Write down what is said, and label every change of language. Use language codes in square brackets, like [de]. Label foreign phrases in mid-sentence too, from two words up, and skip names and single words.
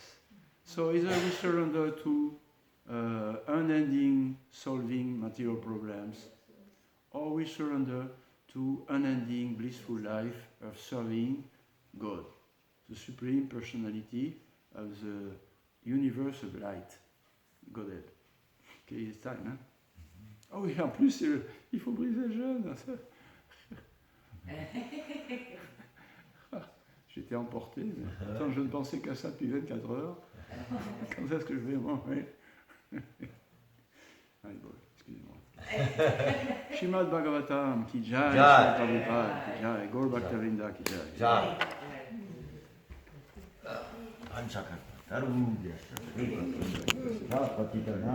[en] So either we surrender to unending solving material problems, or we surrender to unending blissful life of serving God, the Supreme Personality of the universe of light, Godhead. Ok, it's time, [fr] hein? Ah oui, en plus, il faut briser le jeûne. J'étais emporté, mais attends, je ne pensais qu'à ça depuis 24 heures. Quand est-ce que je vais manger? Allez, bon, excusez-moi. [hi] श्रीमद् भागवतम् की जय श्री प्रभुपाद की जय गौर भक्तविन्द की जय. Jai. Anchaka. Taru.